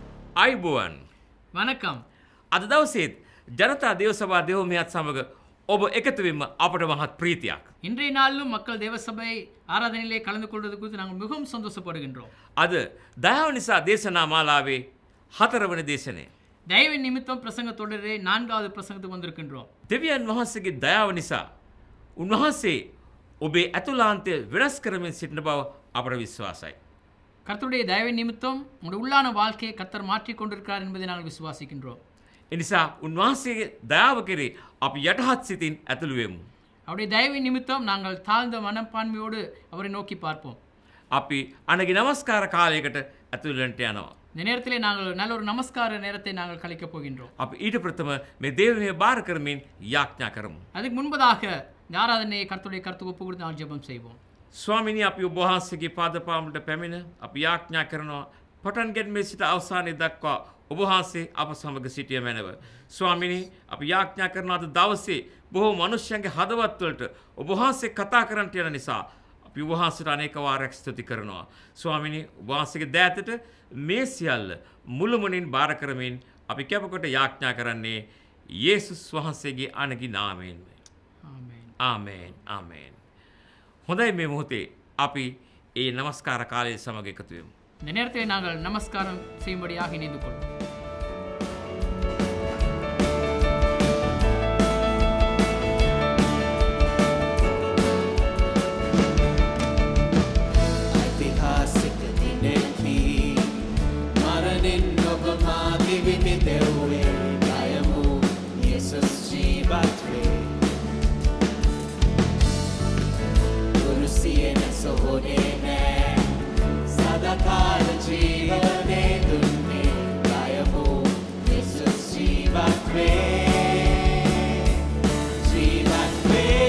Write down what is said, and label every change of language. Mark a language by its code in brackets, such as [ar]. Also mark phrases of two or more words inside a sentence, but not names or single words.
[si] අයිබෝවන් [ta] வணக்கம். [si] අද දවසේත් ජනතා දේව සභා දෙවොමියත් සමග ඔබ එකතුවීම අපට මහත් ප්‍රීතියක්. [ta] இன்றைய நாளிலும் மக்கள் தேவசபை ஆராதனையிலே கலந்து கொள்வது குறித்து நாங்கள் மிகவும் சந்தோஷப்படுகின்றோம். [si] අද දයාව නිසා දේශනා මාලාවේ 4 වන දේශනය. [ta] தயவின் நிமித்தம் பிரசங்க தொடரே 4வது பிரசங்கத்துக்கு வந்திருக்கின்றோம். [si] දෙවියන් වහන්සේගේ දයාව නිසා උන්වහන්සේ ඔබේ ඇතුළාන්තය වෙනස් කරමින් සිටින බව අපට විශ්වාසයි. [ta] கர்த்தருடைய தயவின் நிமித்தம் உங்களுடைய உள்ளான வாழ்க்கையை கர்த்தர் மாற்றிக் கொண்டிருக்கிறார் என்பதை நாங்கள் விசுவாசிக்கின்றோம். [si] එනිසා උන්වහන්සේගේ දයාව කෙරේ අපි යටහත් සිතින් ඇතුළු වෙමු. [ta] அவருடைய தயவின் நிமித்தம் நாங்கள் தாழ்ந்த மனப்பான்மையோடு அவரை நோக்கி பார்ப்போம். [si] අපි අනගේ නමස්කාර කාලයකට ඇතුළු වෙන්නට යනවා. [ta] இந்த நேரத்திலே நாங்கள் நல்ல ஒரு நமஸ்கார நேரத்தை நாங்கள் கழிக்கப் போகின்றோம். [si] අපි ඊට ප්‍රථම මේ දේවමය බාර කරමින් යාඥා කරමු. [ta] அதுக்கு முன்பதாக இந்த ஆராதனையை கர்த்தருடைய கருத்துக்கு ஒப்பு கொடுத்து நாங்கள் ஜெபம் செய்வோம். [si] ස්වාමිනී අපි ඔබ වහන්සේගේ පාදපාමුලට පැමිණ අපි යාඥා කරනවා පටන් ගැනීමේ සිට අවසානයේ දක්වා ඔබ වහන්සේ අප සමග සිටිය මැනව. ස්වාමිනී අපි යාඥා කරන අද දවසේ බොහෝ මනුෂ්‍යයන්ගේ හදවත්වලට ඔබ වහන්සේ කතා කරන්නට යන නිසා අපි ඔබ වහන්සේට අනේක වාරයක් ස්තුති කරනවා. ස්වාමිනී ඔබ වහන්සේගේ දෑතට මේ සියල්ල මුළුමනින් බාර කරමින් අපි කැපකොට යාඥා කරන්නේ යේසුස් වහන්සේගේ අනගි නාමයෙන්. [ta] ஆமென். [si] ආමේන් ආමේන්. හොඳයි මේ මොහොතේ අපි ඒ නමස්කාර කාලයේ සමග එකතු වෙමු. [ta] இந்த நேரத்திலே நாங்கள் நமஸ்காரம் செய்யும்படியாக இணைந்து கொள்வோம். ऐतिहासिक दिनेकी मरणिन [si] ඔබ මා දිවිනි දෙව්වේ ගයමු යේසුස් ජීවත් වේ කුරුසියෙන් සොහොනේ නෑ සදාකාල ජීවනේ දුන්නේ ගයමු යේසුස් ජීවත් වේ ජීවත් වේ